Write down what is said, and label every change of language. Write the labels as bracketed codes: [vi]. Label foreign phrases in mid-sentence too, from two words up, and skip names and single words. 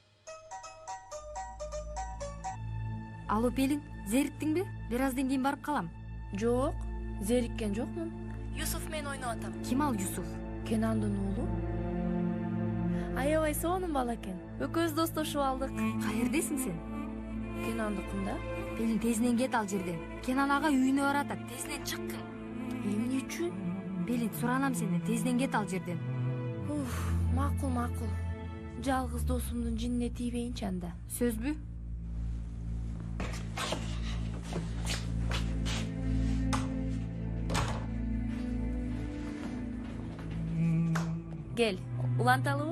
[ky] Алуу Пелин, зериктиңби? Бир аздан кийин барып калам. Жок, зериккен жокмун. Юсуф менен ойноп атам. Ким ал Юсуф? Кенандын уулу. Аябай сонун бала экен. Экөөбүз достошуп алдык. Каердесиң сен? Кенандыкында? Пелин тезинен кет ал жерден. Кенан ага үйүнө баратат. Тезинен чыккын. Эмне үчүн? Pelin, суранам сенден. Тезинен кет ал жерден. Макул. Жалгыз досумдун жинине тийбейинчи анда. Сөзбү? Кел, уланталыбы?